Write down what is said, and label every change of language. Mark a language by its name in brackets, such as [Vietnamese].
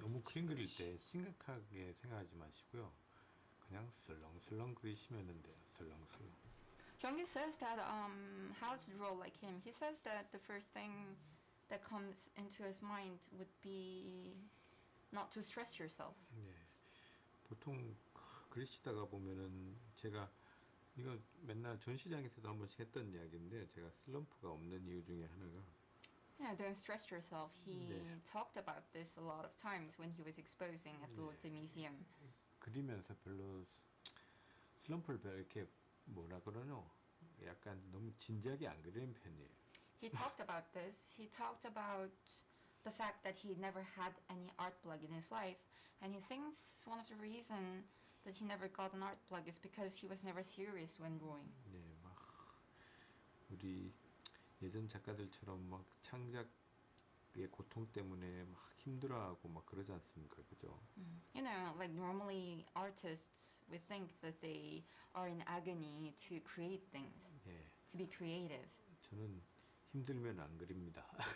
[Korean] 너무 그림 그릴 때 심각하게 생각하지 마시고요. 그냥 슬렁슬렁 그리시면 돼요. 슬렁슬렁. [English] Jung-gi says that how to draw like him. He says that the first thing that comes into his mind would be not to stress yourself. [Korean] 네. 보통 그리시다가 보면은 제가 이거 맨날 전시장에서도 한 번씩 했던 이야기인데 제가 슬럼프가 없는 이유 중에 하나가 [English] Yeah, don't stress yourself. He [Korean] 네. [English] talked about this a lot of times when he was exposing at the Lotte Museum. [Korean] 그리면서 별로 슬럼프를 별로 이렇게 뭐라 그러노? 약간 너무 진지하게 안 그리는 편이에요. [English] He talked about this. He talked about the fact that he never had any art plug in his life, and he thinks one of the reason that he never got an art plug is because he was never serious when drawing. [Korean] 네, 막 우리 예전 작가들처럼 막 창작의 고통 때문에 막 힘들어하고 막 그러지 않습니까, 그죠? [English] You know, like normally artists would think that they are in agony to create things, [Korean] 예, [English] to be creative. [Korean] 저는 힘들면 안 그립니다.